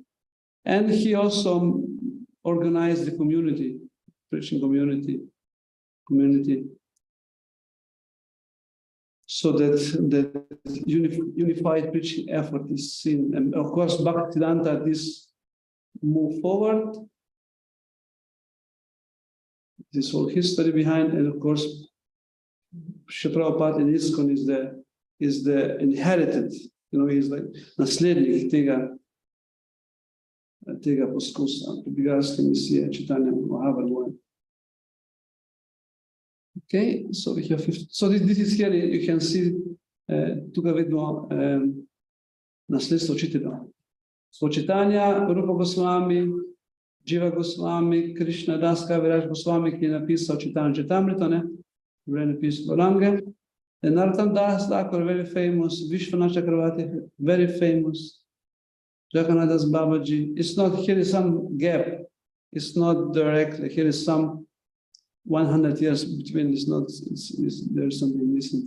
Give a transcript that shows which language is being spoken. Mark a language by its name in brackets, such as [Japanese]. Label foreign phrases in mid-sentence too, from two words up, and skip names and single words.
[English] And he also organized the community, preaching community, so that the unified preaching effort is seen. And of course, Bhaktivedanta, this move forward, this whole history behind, and of course, Srila Prabhupada in ISKCON is the inherited, he's like [Slovenian] naslednik tega poskusa, Bigarske misije [English] Chaitanya Mahaprabhu. Okay, so we have 50. So this is here, you can see, [Slovenian] tukaj vidimo nasledstvo učitelja. [English] So Chaitanya, Rupa Goswami, Jiva Goswami, Krishna Das Kaviraj Goswami, [Slovenian] ki je napisal Chaitanya Charitamrita, ne? Napisal Gauranga. [English] And Narottam Das Thakur, very famous, Vishwanath Chakravarti, very famous, Jagannath Das Babaji. It's not, here is some gap. It's not directly, here is some 100 years between, it's not, there's something missing.